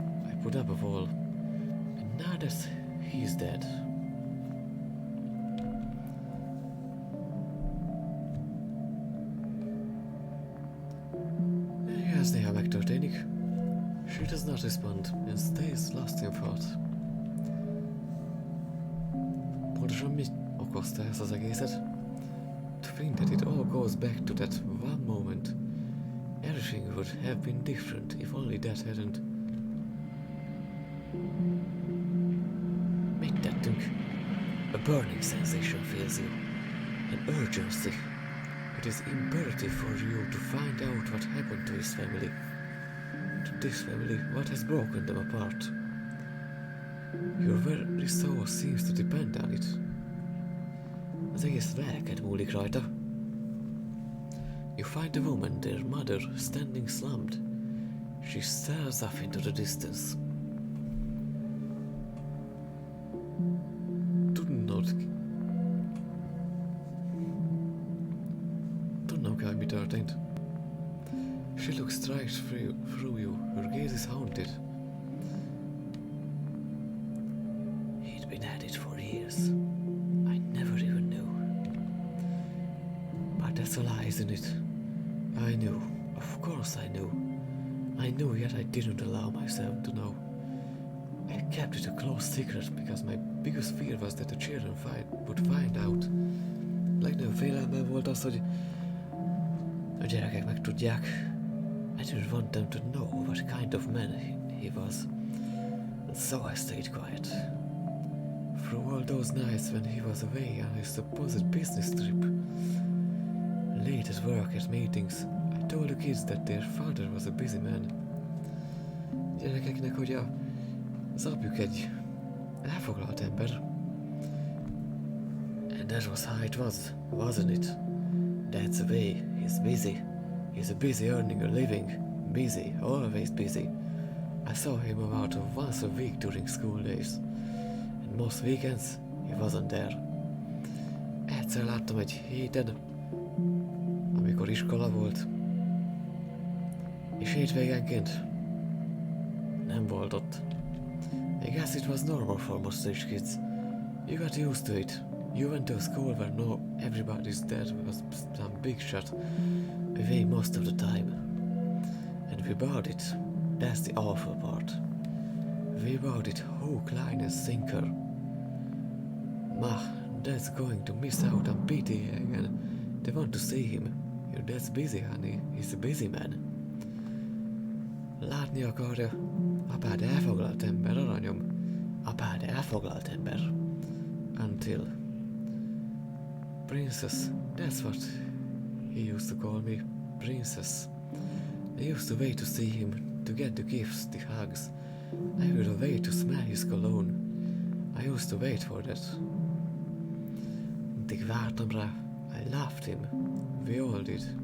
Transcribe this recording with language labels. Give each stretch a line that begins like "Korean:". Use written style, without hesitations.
English: I put up a wall, and now that he's dead.
Hungarian: Ez néha megtörténik.
English: She does not respond and stays lost in thought.
Hungarian: Pontosan mi okozta ezt az egészet?
English: To think that it all goes back to that one moment. Everything would have been different if only that hadn't.
Hungarian: Mit tettünk?
English: A burning sensation fills you. An urgency. It is imperative for you to find out what happened to his family. To this family, what has broken them apart. Your very soul seems to depend on it.
Hungarian: Az egész lelked múlik rajta.
English: You find the woman, their mother, standing slumped. She stares off into the distance.
Hungarian: Tudnom kell, mi történt.
English: She looks straight through you. Her gaze is haunted. He'd been at it for years. I never even knew. But that's a lie, isn't it? I knew. Of course I knew. I knew, yet I didn't allow myself to know. I kept it a close secret because my biggest fear was that the children would find out.
Hungarian: Legnagyobb félelmem volt az, hogy a gyerekek megtudják.
English: I didn't want them to know what kind of man he was. And so I stayed quiet. Through all those nights when he was away on his supposed business trip. Late at work, at meetings, I told the kids that their father was a busy man.
Hungarian: Gyerekeknek, hogy az apjuk egy elfoglalt ember.
English: And that was how it was, wasn't it? That's the way. He's busy. He's busy earning a living. Busy, always busy. I saw him about once a week during school days. And most weekends, he wasn't there.
Hungarian: Egyszer láttam egy héten, amikor iskola volt. És hétvégenként nem volt ott.
English: I guess it was normal for most such kids. You got used to it. You went to a school where everybody's dad was some big shot away most of the time. And we bought it. That's the awful part. We bought it hook, line and sinker. Ma, dad's going to miss out on PTA again. They want to see him. Your dad's busy, honey. He's a busy man.
Hungarian: Látni akarja. Apád elfoglalt ember, aranyom. Apád elfoglalt ember.
English: Until... Princess, that's what he used to call me. Princess. I used to wait to see him, to get the gifts, the hugs. I would wait to smell his cologne. I used to wait for that.
Hungarian: Mindig vártam rá.
English: I loved him. We all did.